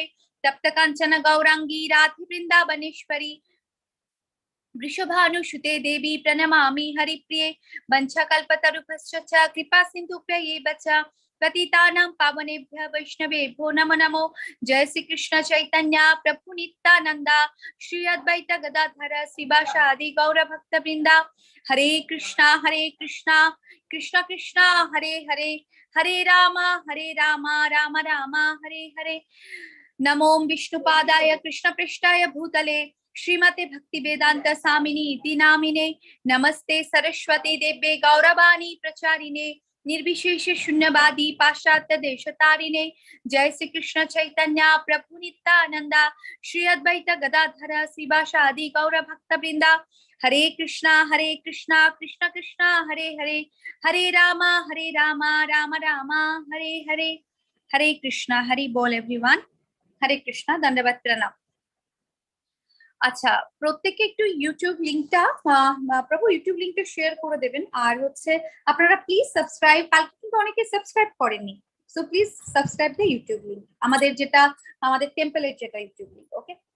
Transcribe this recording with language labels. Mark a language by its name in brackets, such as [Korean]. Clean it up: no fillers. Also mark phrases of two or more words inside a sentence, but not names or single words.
[Sanskrit] तप्त कांचन गौरांगी राधे वृंदावनेश्वरी, वृषभानुसुते देवी प्रणमामि हरिप्रिये। वंशकल्पतरुभ्यश्च च कृपा सिन्धुभ्यैव च पतितानां पावनेभ्यः वैष्णवेभ्यो नमो नमो। जय श्री कृष्ण चैतन्य प्रभु नित्यानंद, श्री अद्वैत गदाधर श्रीवासादि गौर भक्त वृंदा। हरे कृष्णा कृष्ण कृष्ण हरे हरे, हरे राम राम राम हरे हरे। नमो विष्णुपादाय कृष्ण पृष्ठाय भूतले श्रीमते भक्ति वेदांत स्वामिनी इति नामिने, नमस्ते सरस्वती देव्ये गौरवाणी प्रचारिणे, निर्विशेष शून्यवादी पाश्चात्य देश तारिणे जय श्री कृष्ण चैतन्य प्रभु नित्यानंद श्री अद्वैत गदाधर श्रीवासादि गौर भक्त वृंदा हरे कृष्णा कृष्ण कृष्ण हरे हरे हरे राम राम राम हरे हरे हरे कृष्णा हरि बोल एवरीवन हरे कृष्णा दंडवत प्रणाम। [Bangla] আচ্ছা প্রত্যেককে একটু ইউটিউব লিংকটা প্রভু ইউটিউব লিংকটা শেয়ার করে দেবেন আর হচ্ছে আপনারা [English] please subscribe [Bangla] কালকে কিন্তু অনেকে সাবস্ক্রাইব করেননি [English] so please subscribe the YouTube link [Bangla] আমাদের যেটা আমাদের টেম্পলের যেটা ইউটিউব লিংক ওকে